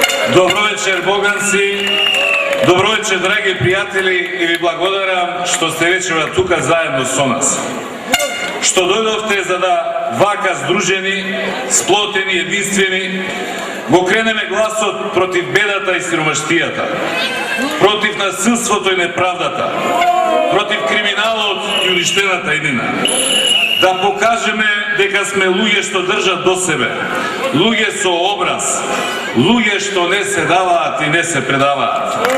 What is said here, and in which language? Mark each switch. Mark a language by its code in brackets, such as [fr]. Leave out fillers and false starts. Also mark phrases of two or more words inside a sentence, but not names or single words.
[mk] Добро вечер, Боганци. Добро вечер, драги пријатели, и ви благодарам што сте вечера тука заедно со нас. Што дојдовте за да вака здружени, сплотени, единствени, го кренеме гласот против бедата и сиромаштијата, против насилството и неправдата, против криминалот и уништената иднина. Да покажеме дека сме луѓе што држат до себе, луѓе со образ, луѓе што не се даваат и не се предаваат.